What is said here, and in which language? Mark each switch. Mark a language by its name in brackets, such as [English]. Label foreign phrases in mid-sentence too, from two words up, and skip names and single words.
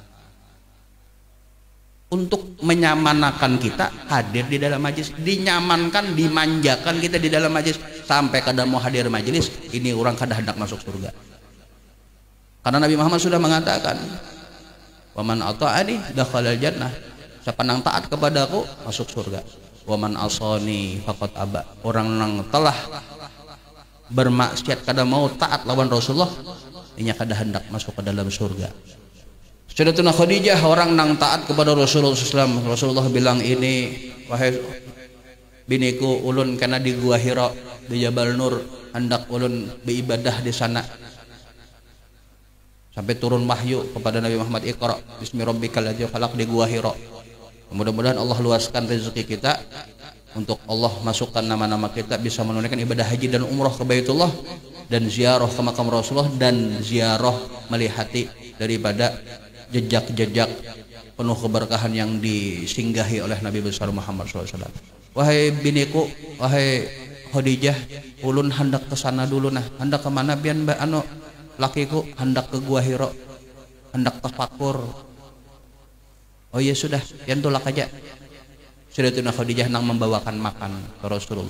[Indonesian] Untuk menyamanakan kita hadir di dalam majelis, dinyamankan, dimanjakan kita di dalam majelis sampai kada mau hadir majelis, ini orang kada hendak masuk surga. Karena Nabi Muhammad sudah mengatakan, [Arabic] "ومن أطاعني دخل الجنة." [Indonesian] Siapa yang taat kepadaku masuk surga. [Arabic] ومن عصاني فقد أبى. [Indonesian] Orang yang telah bermaksiat kada mau taat lawan Rasulullah, ini kada hendak masuk ke dalam surga. Sayyidatuna Khadijah orang yang taat kepada Rasulullah SAW. Rasulullah bilang ini, wahai biniku, ulun kena di Gua Hira di Jabal Nur, hendak ulun beribadah di sana. Sampai turun wahyu kepada Nabi Muhammad, [Arabic] اقرأ باسم ربك الذي خلق [Indonesian] di Gua Hira. Mudah-mudahan Allah luaskan rezeki kita untuk Allah masukkan nama-nama kita bisa menunaikan ibadah haji dan umrah ke Baitullah dan ziarah ke makam Rasulullah dan ziarah melihati daripada jejak-jejak penuh keberkahan yang disinggahi oleh Nabi besar Muhammad SAW. [Banjar] Wahai biniku, wahai Khadijah, ulun hendak ke sana dulu nah. Hendak ke mana bian lakiku? Hendak ke Gua Hira, hendak tafakur. Oh iya sudah, pian tolak aja. [Indonesian] Sayyidatuna Khadijah nang membawakan makan ke Rasulullah.